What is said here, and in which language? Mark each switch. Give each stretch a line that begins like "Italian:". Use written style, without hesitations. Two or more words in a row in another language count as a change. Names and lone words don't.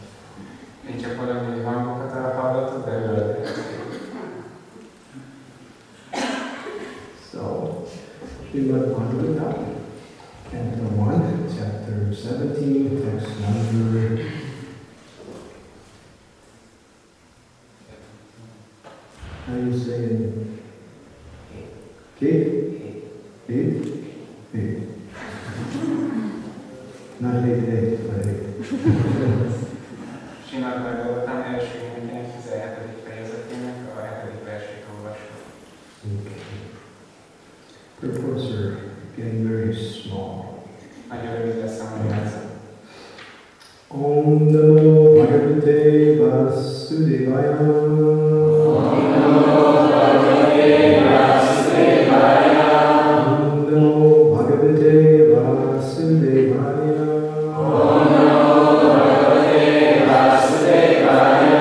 English: So, Srimad Bhagavatam, Canto 1, Chapter 17, Text number how do you say it? Eight? Eight. Not 8, but 8.
Hungarian: Srimad Bhagavatam első könyvének 17. fejezetének a 7. versét olvassuk.
English: Purports are getting very small.
Hungarian: Nagyon rövid lesz a magyarázat.
Sanskrit: Om Namo Bhagavate Vasudevaya. Om Namo Bhagavate Vasudevaya. Om Namo Bhagavate Vasudevaya. Om Namo Bhagavate Vasudevaya.